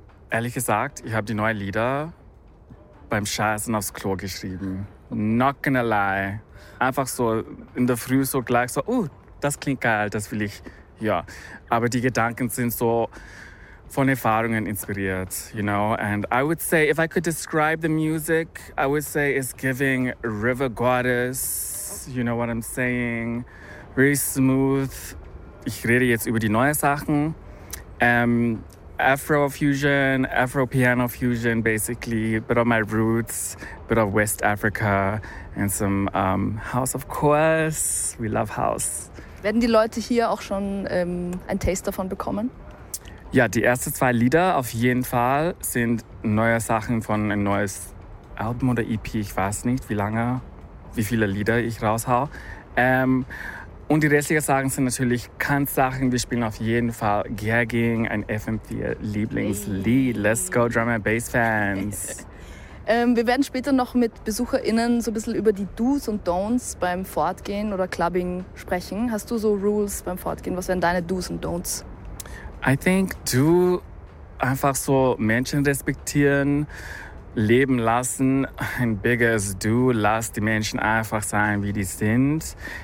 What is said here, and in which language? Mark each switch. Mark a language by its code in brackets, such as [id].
[de] Ehrlich gesagt, ich habe die neuen Lieder beim Scheißen aufs Klo geschrieben. [en] Not gonna lie. [de] Einfach so in der Früh so gleich so, das klingt geil, das will ich, ja. Aber die Gedanken sind so von Erfahrungen inspiriert, [en] you know. And I would say, if I could describe the music, I would say it's giving River Goddess. You know what I'm saying? Very smooth. [de] Ich rede jetzt über die neuen Sachen. [en] Afro-Fusion, Afro-Piano-Fusion, basically. Bit of my roots, bit of West Africa and some House, of course. We love House. [de] Werden die Leute hier auch schon ein Taste davon bekommen? Ja, die ersten zwei Lieder auf jeden Fall sind neue Sachen von einem neuen Album oder EP. Ich weiß nicht, wie lange, wie viele Lieder ich raushau. Und die restlichen Sachen sind natürlich Kanz-Sachen. Wir spielen auf jeden Fall Gagging, ein FM4-Lieblingslied. Hey. [en] Let's go, Drum and Bass Fans. [de] Wir werden später noch mit BesucherInnen so ein bisschen über die Do's und Don'ts beim Fortgehen oder Clubbing sprechen. Hast du so Rules beim Fortgehen? Was wären deine Do's und Don'ts? [en] I think [de] du einfach so Menschen respektieren, leben lassen, ein bigger du, lass die Menschen einfach sein, wie die sind.